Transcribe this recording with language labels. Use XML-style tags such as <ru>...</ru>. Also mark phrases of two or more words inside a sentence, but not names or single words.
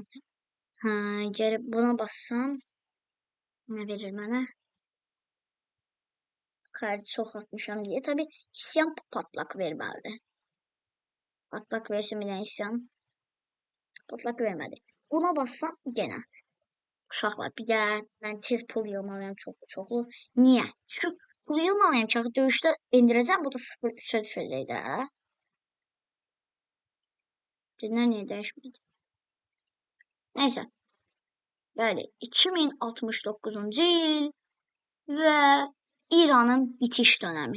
<tr>Gelip buna bassam ne verir bana? Karşı çok atmışam diye.</tr> <az>Tabi isyan patlak verməlidir.</az> <tr>Patlak versin bir de isyan. Patlak vermedi. Buna bassam gene.</tr> <az>Uşaqlar bir də mən tez pul yığmalıyam çoxlu. Niyə? Çünki pul yığmalıyam ki, döyüşdə endirəcəm, bu da 0-3-ə düşəcək də. Dinlər niyə dəyişmədi? Neysə. Bəli, 2069-cu il və İranın bitiş dönəmi.</az>